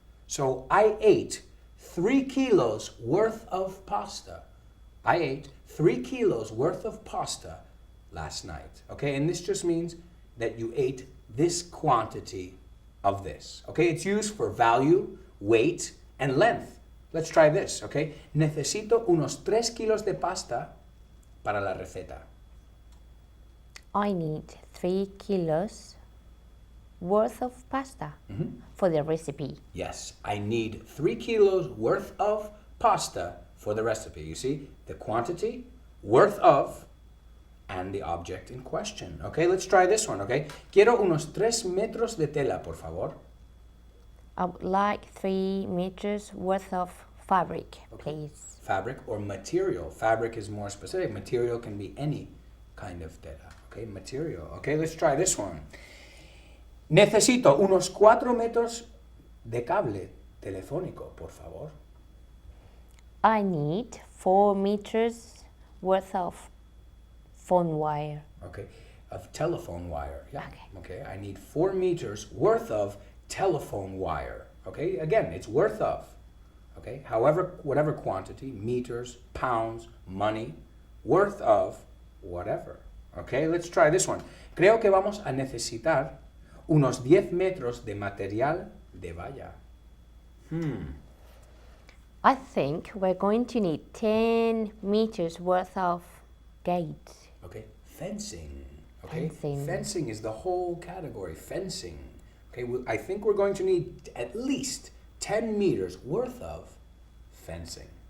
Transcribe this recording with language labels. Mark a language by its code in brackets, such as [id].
[en] So I ate 3 kilos worth of pasta. I ate 3 kilos worth of pasta last night. Okay, and this just means that you ate this quantity of this. Okay, it's used for value, weight, and length. Let's try this, okay? [es] Necesito unos 3 kilos de pasta para la receta. [en] I need 3 kilos worth of pasta for the recipe. Yes, I need 3 kilos worth of pasta for the recipe. You see, the quantity, worth of, and the object in question. Okay, let's try this one, okay? [es] Quiero unos 3 metros de tela, por favor. [en] I would like 3 meters worth of fabric, please. Fabric or material. Fabric is more specific. Material can be any kind of tela. Okay, material. Okay, let's try this one. [es] Necesito unos 4 metros de cable telefónico, por favor. [en] I need 4 meters worth of phone wire. Okay, of telephone wire. Yeah. Okay. Okay, I need 4 meters worth of telephone wire. Okay, again, it's worth of. Okay, however, whatever quantity, meters, pounds, money, worth of, whatever. Okay, let's try this one. [es] Creo que vamos a necesitar unos 10 metros de material de valla. [en] I think we're going to need 10 meters worth of gate. Okay, fencing. Okay, Fencing. Fencing is the whole category, fencing. Okay, I think we're going to need at least 10 meters worth of fencing.